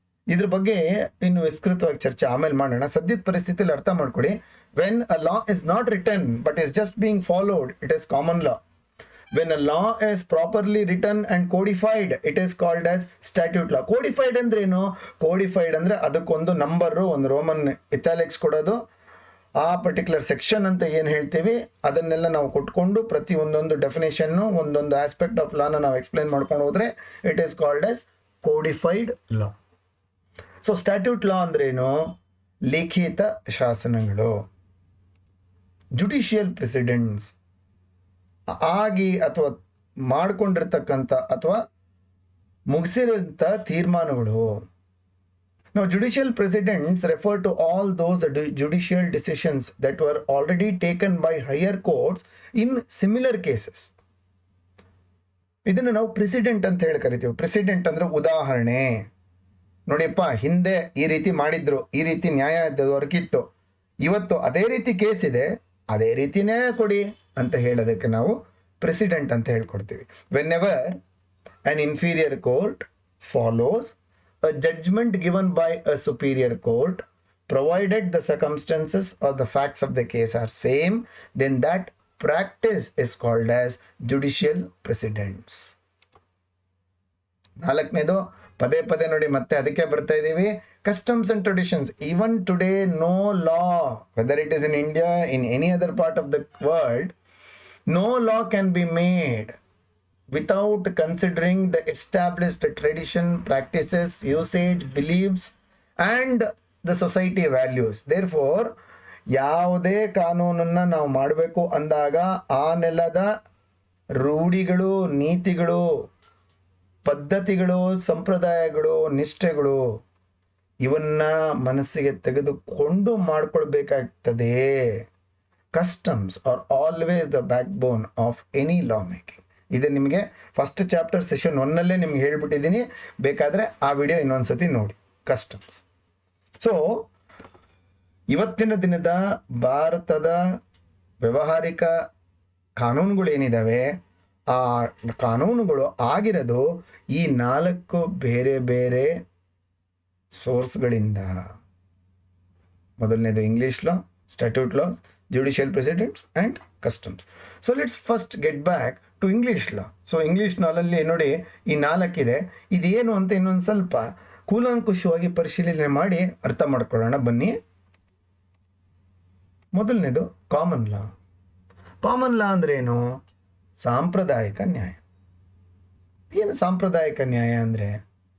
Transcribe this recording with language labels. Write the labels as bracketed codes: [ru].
[kn] ಇದ್ರ ಬಗ್ಗೆ ಇನ್ನು ವಿಸ್ತೃತವಾಗಿ ಚರ್ಚೆ ಆಮೇಲೆ ಮಾಡೋಣ. ಸದ್ಯದ ಪರಿಸ್ಥಿತಿಯಲ್ಲಿ ಅರ್ಥ ಮಾಡ್ಕೊಳ್ಳಿ. [en] When a law is not written but is just being followed, it is common law. When a law is properly written and codified, it is called as statute law. [kn] Codified ಅಂದ್ರೆ ಏನು? Codified ಅಂದ್ರೆ ಅದಕ್ಕೊಂದು number, ಒಂದು Roman italics ಕೊಡೋದು, ಆ particular section ಅಂತ ಏನು ಹೇಳ್ತೀವಿ ಅದನ್ನೆಲ್ಲ ನಾವು ಕೊಟ್ಕೊಂಡು ಪ್ರತಿ ಒಂದೊಂದು ಡೆಫಿನೇಷನ್ನು, ಒಂದೊಂದು ಆಸ್ಪೆಕ್ಟ್ ಆಫ್ ಲಾನ ನಾವು ಎಕ್ಸ್ಪ್ಲೈನ್ ಮಾಡ್ಕೊಂಡು ಹೋದ್ರೆ [en] It is called as codified law. [kn] So statute ಲಾ ಅಂದ್ರೆ ಏನು? ಲಿಖಿತ ಶಾಸನಗಳು, ಜುಡಿಷಿಯಲ್ ಪ್ರೆಸಿಡೆಂಟ್ಸ್, ಆಗಿ ಅಥವಾ ಮಾಡಿಕೊಂಡಿರ್ತಕ್ಕಂಥ ಅಥವಾ ಮುಗಿಸಿರೋಂಥ ತೀರ್ಮಾನಗಳು. [en] Now, judicial precedents refer to all those judicial decisions that were already taken by higher courts in similar cases. [kn] ಇದನ್ನು ನಾವು ಪ್ರೆಸಿಡೆಂಟ್ ಅಂತ ಹೇಳಿ ಕರಿತೀವಿ. ಪ್ರೆಸಿಡೆಂಟ್ ಅಂದ್ರೆ ಉದಾಹರಣೆ. ನೋಡಿಯಪ್ಪ, ಹಿಂದೆ ಈ ರೀತಿ ಮಾಡಿದ್ರು, ಈ ರೀತಿ ನ್ಯಾಯ ದೊರಕಿತ್ತು, ಇವತ್ತು ಅದೇ ರೀತಿ ಕೇಸ್ ಇದೆ, ಅದೇ ರೀತಿ ನ್ಯಾಯ ಕೊಡಿ ಅಂತ ಹೇಳೋದಕ್ಕೆ ನಾವು ಪ್ರೆಸಿಡೆಂಟ್ ಅಂತ ಹೇಳ್ಕೊಡ್ತೀವಿ. [en] Whenever an inferior court follows a judgment given by a superior court, provided the circumstances or the facts of the case are same, then that practice is called as judicial precedents. [kn] ನಾಲ್ಕನೇದು ಪದೇ ಪದೇ ನೋಡಿ ಮತ್ತೆ ಅದಕ್ಕೆ ಬರ್ತಾ ಇದ್ದೀವಿ, customs and traditions. [en] Even today, no law, whether it is in India, in any other part of the world, no law can be made without considering the established tradition, practices, usage, beliefs and the society values. [kn] Therefore, ಯಾವುದೇ ಕಾನೂನನ್ನ ನಾವು ಮಾಡಬೇಕು ಅಂದಾಗ ಆ ನೆಲದ ರೂಢಿಗಳು, ನೀತಿಗಳು, ಪದ್ಧತಿಗಳು, ಸಂಪ್ರದಾಯಗಳು, ನಿಷ್ಠೆಗಳು ಇವನ್ನ ಮನಸ್ಸಿಗೆ ತೆಗೆದುಕೊಂಡು ಮಾಡ್ಕೊಳ್ಬೇಕಾಗ್ತದೆ. [en] Customs are always the backbone of any law making. [kn] ಇದು ನಿಮಗೆ ಫಸ್ಟ್ ಚಾಪ್ಟರ್ ಸೆಷನ್ 1 ನಿಮ್ಗೆ ಹೇಳ್ಬಿಟ್ಟಿದ್ದೀನಿ, ಬೇಕಾದರೆ ಆ ವಿಡಿಯೋ ಇನ್ನೊಂದ್ಸತಿ ನೋಡಿ. ಕಸ್ಟಮ್ಸ್. ಸೊ ಇವತ್ತಿನ ದಿನದ ಭಾರತದ ವ್ಯಾವಹಾರಿಕ ಕಾನೂನುಗಳೇನಿದ್ದಾವೆ, ಆ ಕಾನೂನುಗಳು ಆಗಿರೋದು ಈ 4 ಬೇರೆ ಬೇರೆ ಸೋರ್ಸ್ಗಳಿಂದ. ಮೊದಲನೇದು [en] English law, statute law, judicial precedents and customs. So let's first get back to English law. [kn] So English law ಅಲ್ಲಿ ನೋಡಿ ಈ 4 ಇದೆ. ಇದೇನು ಅಂತ ಇನ್ನೊಂದು ಸ್ವಲ್ಪ ಕೂಲಂಕುಷವಾಗಿ ಪರಿಶೀಲನೆ ಮಾಡಿ ಅರ್ಥ ಮಾಡ್ಕೊಳ್ಳೋಣ ಬನ್ನಿ. ಮೊದಲನೇದು ಕಾಮನ್ ಲಾ. ಕಾಮನ್ ಲಾ ಅಂದ್ರೆ ಏನು? ಸಾಂಪ್ರದಾಯಿಕ ನ್ಯಾಯ. ಏನು ಸಾಂಪ್ರದಾಯಿಕ ನ್ಯಾಯ ಅಂದ್ರೆ?